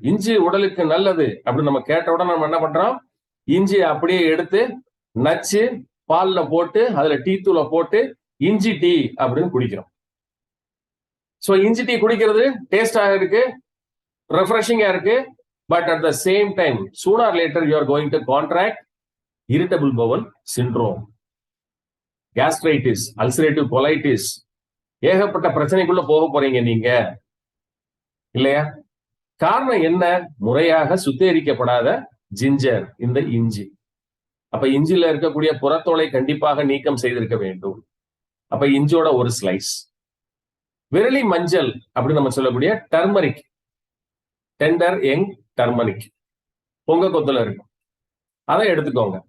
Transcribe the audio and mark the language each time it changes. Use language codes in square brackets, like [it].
[ta] இஞ்சி உடலுக்கு நல்லது அப்படின்னு நம்ம கேட்ட உடனே நம்ம என்ன பண்றோம்? இஞ்சி அப்படியே எடுத்து நச்சு பால்ல போட்டு அதுல டீ தூளை போட்டு இஞ்சி டீ அப்படின்னு குடிக்கிறோம். சோ இஞ்சி டீ குடிக்கிறது டேஸ்டா இருக்கு, ரெஃப்ரெஷிங்கா இருக்கு. [en] but at the same time sooner or later you are going to contract irritable bowel syndrome, gastritis, ulcerative colitis, [ta] ஏகப்பட்ட பிரச்சனைக்குள்ள போக போறீங்க நீங்க இல்லையா? காரணம் என்ன? முறையாக சுத்திகரிக்கப்படாத ஜிஞ்சர், இந்த இஞ்சி. அப்ப இஞ்சில இருக்கக்கூடிய புறத்தோலை கண்டிப்பாக நீக்கம் செய்திருக்க வேண்டும். அப்ப இஞ்சியோட ஒரு ஸ்லைஸ். விரலி மஞ்சள் அப்படின்னு நம்ம சொல்லக்கூடிய டர்மரிக், [en] tender young turmeric [ta] பொங்க கொத்துல இருக்கும், அதை எடுத்துக்கோங்க.